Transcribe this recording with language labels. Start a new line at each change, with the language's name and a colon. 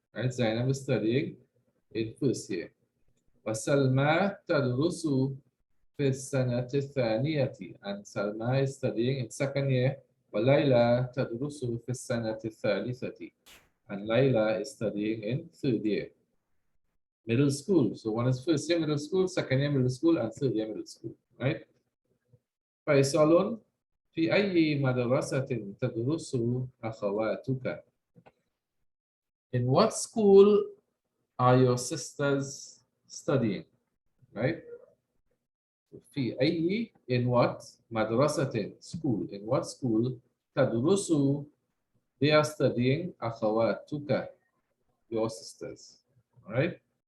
English: Right, Zainab is studying in first year.
Arabic: وسلمى تدرس في السنة الثانية,
English: and Salma is studying in second year.
Arabic: وَلَيْلَى تدرس في السنة الثالثة,
English: and Layla is studying in third year. Middle school. So one is first year middle school, second year middle school, and third year middle school, right?
Arabic: فيصل في أي مدرسة تدرس أخواتك?
English: In what school are your sisters studying? Right?
Arabic: في أي
English: in what
Arabic: مدرسة
English: school in what school
Arabic: تدرس
English: they are studying
Arabic: أخواتك
English: your sisters. Alright?